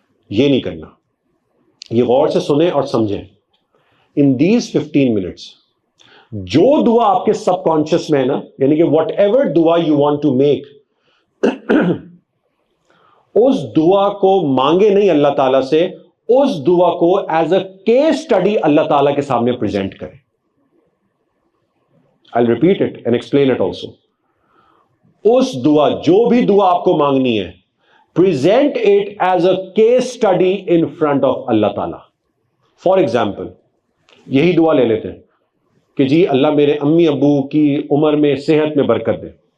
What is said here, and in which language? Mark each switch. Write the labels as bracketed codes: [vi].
[ur] یہ نہیں کرنا, یہ غور سے سنیں اور سمجھیں. [en] in these [ur] 15 minutes جو دعا آپ کے سب کانشیس میں ہے نا, یعنی کہ [en] whatever دعا you want to make, [ur] اس دعا کو مانگے نہیں اللہ تعالیٰ سے, اس دعا کو [en] as a case study [ur] اللہ تعالیٰ کے سامنے پریزنٹ کریں. [en] I'll repeat it and explain it also. [ur] اس دعا, جو بھی دعا آپ کو مانگنی ہے, [en] present it as a case study in front of [ur] اللہ تعالیٰ. [en] For example, [ur] یہی دعا لے لیتے ہیں کہ جی اللہ میرے امی ابو کی عمر میں صحت میں برکت دے.